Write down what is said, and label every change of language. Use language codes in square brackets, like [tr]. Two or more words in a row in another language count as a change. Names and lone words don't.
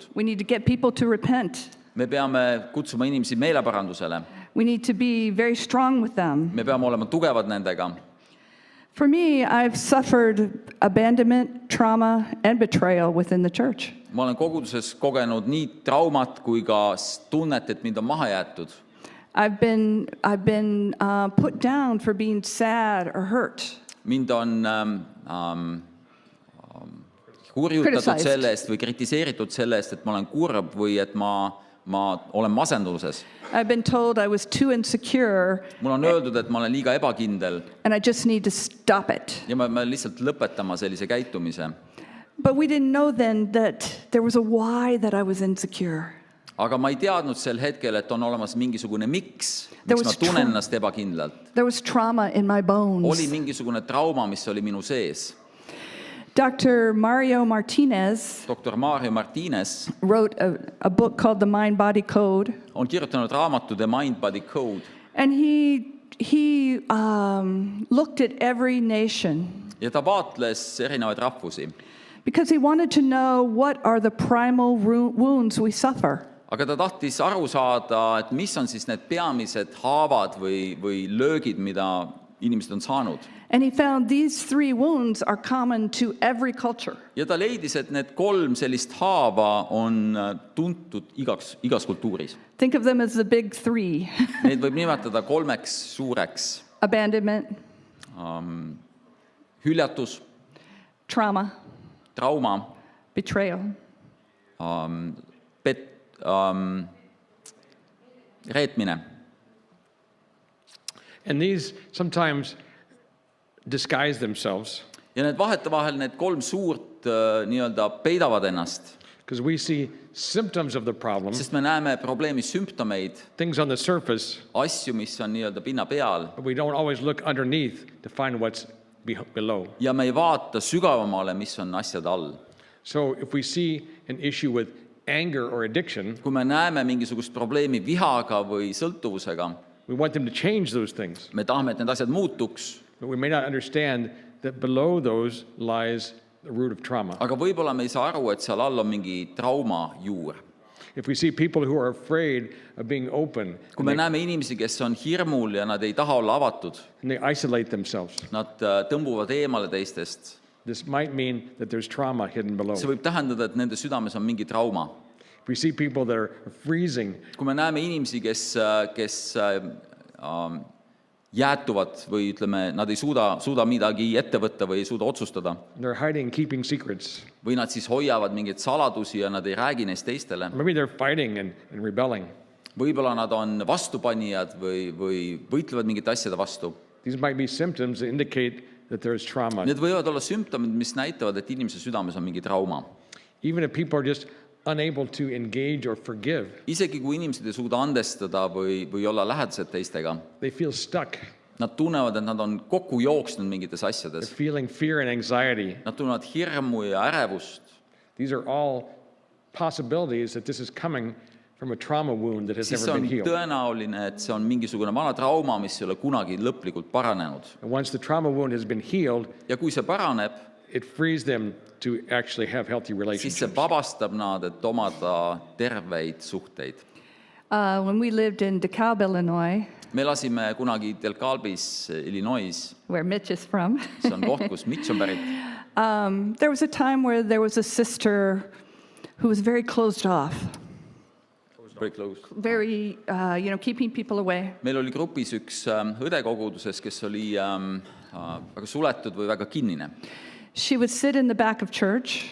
[en] We need to get people to repent. [et] Me peame kutsuma inimesi meeleparandusele. [en] We need to be very strong with them. [et] Me peame olema tugevad nendega. [en] For me, I've suffered abandonment, trauma, and betrayal within the church. [et] Ma olen koguduses kogenud nii traumat kui ka tunnet, et mind on maha jäetud. [en] I've been put down for being sad or hurt. [et] Mind on hurjutatud [en] Criticized. [et] selle eest või kritiseeritud selle eest, et ma olen kurb või et ma olen masenduses. [en] I've been told I was too insecure [et] Mul on öeldud, et ma olen liiga ebakindel [en] and I just need to stop it. [et] ja ma lihtsalt lõpetama sellise käitumise. [en] But we didn't know then that there was a why that I was insecure. [et] Aga ma ei teadnud sel hetkel, et on olemas mingisugune miks [en] There [et] ma [en] was [et] tunnen ennast ebakindlalt. [en] There was trauma in my [et] Oli [en] bones. [et] mingisugune trauma, mis oli minu sees. [en] Dr. Mario Martinez [et] Doktor Mario Martinez [en] wrote a book called The Mind-Body Code, [et] on kirjutanud raamatu The Mind-Body Code [en] and he looked at every nation [et] ja ta vaatles erinevaid rahvusi. [en] because he wanted to know what are the primal wounds we suffer. [et] Aga ta tahtis aru saada, et mis on siis need peamised haavad või löögid, mida inimesed on saanud. [en] And he found these 3 wounds are common to every culture. [et] Ja ta leidis, et need 3 sellist haava on tuntud igas kultuuris. [en] Think of them as the big 3. [et] Neid võib nimetada 3 suureks. [en] Abandonment, [et] Hüljatus, [en] trauma, [et] trauma, [en] betrayal. [et] reetmine. [en] And these sometimes disguise themselves [et] Ja need vahetevahel need 3 suurt nii-öelda peidavad ennast, [en] because we see symptoms of the problem, [et] sest me näeme probleemi sümptomeid, [en] things on the surface, [et] asju, mis on nii-öelda pinna peal [en] but we don't always look underneath to find what's below. [et] ja me ei vaata sügavamale, mis on asjade all. [en] So if we see an issue with anger or addiction, [et] Kui me näeme mingisugust probleemi vihaga või sõltuvusega, [en] we want them to change those things, [et] me tahame, et need asjad muutuks, [en] but we may not understand that below those lies the root of trauma. [et] aga võib-olla me ei saa aru, et seal all on mingi trauma juur. [en] If we see people who are afraid of being open [et] Kui me näeme inimesi, kes on hirmul ja nad ei taha olla avatud, [en] and they isolate themselves, [et] nad tõmbuvad eemale teistest, [en] this might mean that there's trauma hidden below. [et] see võib tähendada, et nende südames on mingi trauma. [en] If we see people that are freezing, [et] Kui me näeme inimesi, kes jäätuvad või ütleme, nad ei suuda midagi ette võtta või ei suuda otsustada, [en] they're hiding, keeping secrets. [et] või nad siis hoiavad mingeid saladusi ja nad ei räägi neist teistele. [en] Maybe they're fighting and rebelling. [et] Võib-olla nad on vastupanijad või võitlevad mingite asjade vastu. [en] These might be symptoms that indicate that there is trauma. [et] Need võivad olla sümptomid, mis näitavad, et inimese südames on mingi trauma. [en] Even if people are just unable to engage or forgive, [et] Isegi kui inimesed ei suuda andestada või olla lähedased teistega, [en] they feel stuck. [et] nad tunnevad, et nad on kokku jooksnud mingites [en] They're [et] asjades. [en] feeling fear and anxiety. [et] Nad tunnevad hirmu ja ärevust. [en] These are all possibility is that this is coming from a trauma wound that has [et] siis [en] never [et] on [en] been healed. [et] tõenäoline, et see on mingisugune vana trauma, mis ei ole kunagi lõplikult paranenud. [en] And once the trauma wound has been healed, [et] Ja kui see paraneb, [en] it frees them to actually have healthy [et] siis see [en] relationships. [et] vabastab nad, et omada terveid suhteid. [en] When we lived in DeKalb, Illinois, [et] Me elasime kunagi DeKalbis, Illinois, [en] where Mitch is from, [et] see on koht, kus Mitch on pärit. [en] there was a time where there was a sister who was very closed off, Very close. very, keeping people away. [et] Meil oli grupis üks õde koguduses, kes oli väga suletud või väga kinnine. [en] She would sit in the back of church